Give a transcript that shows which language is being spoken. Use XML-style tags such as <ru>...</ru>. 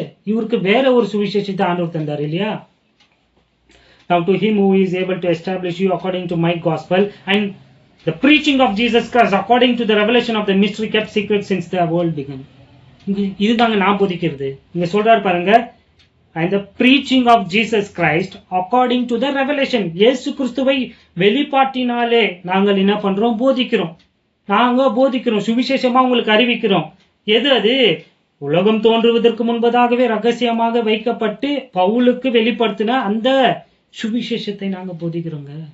<ta>இவருக்கு வேற ஒரு சுவிசேஷத்தை ஆண்டவர் தந்தார் இல்லையா?</ta> <en>Now to him who is able to establish you according to my gospel and the preaching of Jesus Christ according to the revelation of the mystery kept secret since the world began.</en> <ta>இதுதாங்க நான் போதிக்கிறது. இங்க சொல்றாரு பாருங்க,</ta> <en>and the preaching of Jesus Christ according to the revelation.</en> <ta>இயேசு கிறிஸ்துவை வெளிப்பாட்டினாலே நாங்கள் என்ன பண்றோம்? போதிக்கிறோம். நாங்க போதிக்கிறோம், சுவிசேஷமா உங்களுக்கு அறிவிக்கிறோம். எது அது? உலகம் தோன்றுவதற்கு முன்பதாகவே ரகசியமாக வைக்கப்பட்டு பவுலுக்கு வெளிப்படுத்தின அந்த சுவிசேஷத்தை நாங்க போதிக்கிறோங்க.</ta>